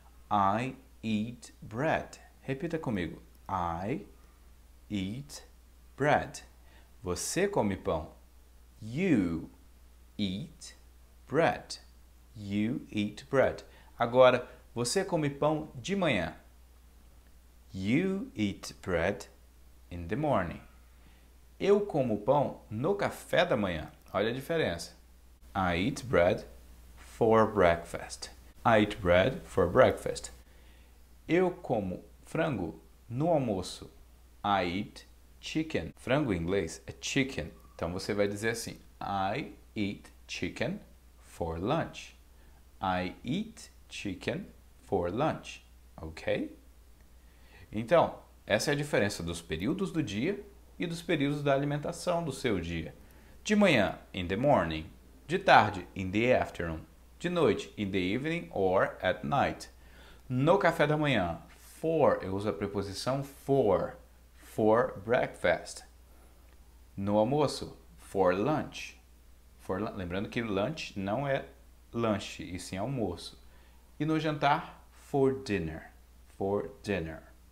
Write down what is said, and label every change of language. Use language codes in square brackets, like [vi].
[en] I eat bread. [pt] Repita comigo. [en] I eat bread. [pt] Você come pão. [en] You eat bread. You eat bread. [pt] Agora, você come pão de manhã. [en] You eat bread in the morning. [pt] Eu como pão no café da manhã. Olha a diferença. [en] I eat bread for breakfast. I eat bread for breakfast. [pt] Eu como frango no almoço. [en] I eat chicken. [pt] Frango em inglês é chicken. Então você vai dizer assim: [en] I eat chicken for lunch. I eat chicken for lunch. Ok? [pt] Então, essa é a diferença dos períodos do dia e dos períodos da alimentação do seu dia. De manhã, [en] in the morning. [pt] De tarde, [en] in the afternoon. [pt] De noite, [en] in the evening or at night. [pt] No café da manhã, for, eu uso a preposição [en] for breakfast. [pt] No almoço, [en] for lunch. [pt] Lembrando que lunch não é lanche, e sim almoço. E no jantar, [en] for dinner. For dinner.